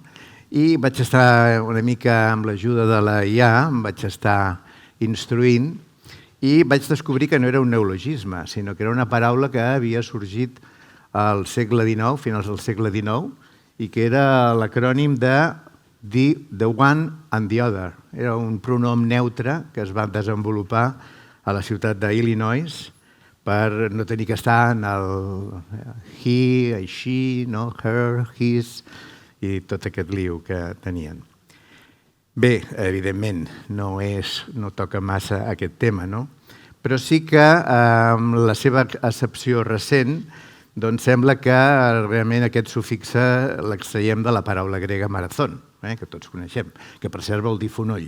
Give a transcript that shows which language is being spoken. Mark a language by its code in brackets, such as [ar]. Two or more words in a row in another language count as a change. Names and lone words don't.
[ca] I vaig estar una mica amb l'ajuda de la IA, em vaig estar instruint i vaig descobrir que no era un neologisme, sinó que era una paraula que havia sorgit al segle XIX, finals del segle XIX, i que era l'acrònim de [en] the one and the other. [ca] Era un pronom neutre que es va desenvolupar a la ciutat d'Illinois per no tenir que estar en el [en] he, she, her, his [ca] i tot aquest liu que tenien. Bé, evidentment, no toca massa aquest tema, no? Però sí que amb la seva accepció recent sembla que realment aquest sufix l'extraiem de la paraula grega marathon, que tots coneixem, que per cert vol dir fonoll.